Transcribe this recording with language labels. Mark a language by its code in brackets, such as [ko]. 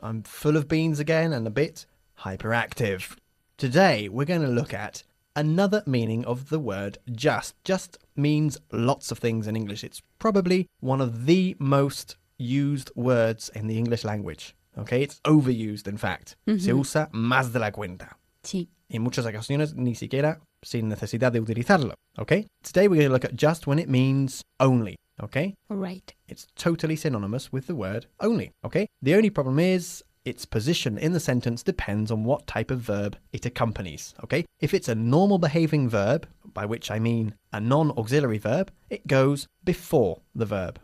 [en] I'm full of beans again and a bit hyperactive. Today, we're going to look at another meaning of the word just. Just means lots of things in English. It's probably one of the most used words in the English language. Okay, it's overused, in fact. Mm-hmm. [es] Se usa más de la cuenta. Sí. En muchas ocasiones, ni siquiera sin necesidad de utilizarlo. [en] Okay? Today, we're going to look at just when it means only. Okay? All right. It's totally synonymous with the word only. Okay? The only problem is its position in the sentence depends on what type of verb it accompanies. Okay? If it's a normal behaving verb, by which I mean a non-auxiliary verb, it goes before the verb.